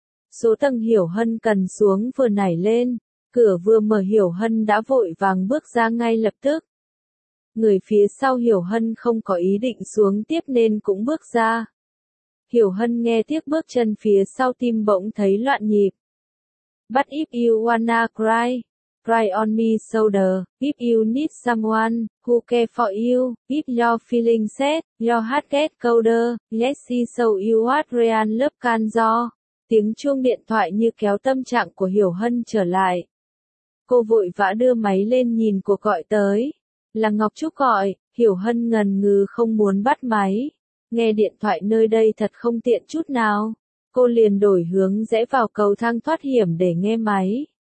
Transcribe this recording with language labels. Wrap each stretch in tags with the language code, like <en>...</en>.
<vi>Số tầng Hiểu Hân cần xuống vừa nảy lên, cửa vừa mở Hiểu Hân đã vội vàng bước ra ngay lập tức. Người phía sau Hiểu Hân không có ý định xuống tiếp nên cũng bước ra. Hiểu Hân nghe tiếc bước chân phía sau tim bỗng thấy loạn nhịp.</vi> <en>But if you wanna cry, cry on me shoulder, if you need someone, who care for you, if your feeling sad, your heart get colder, let's see so you what real love can do.</en> <vi>Tiếng chuông điện thoại như kéo tâm trạng của Hiểu Hân trở lại. Cô vội vã đưa máy lên nhìn cuộc gọi tới. Là Ngọc Trúc gọi, Hiểu Hân ngần ngừ không muốn bắt máy. Nghe điện thoại nơi đây thật không tiện chút nào. Cô liền đổi hướng rẽ vào cầu thang thoát hiểm để nghe máy.</vi>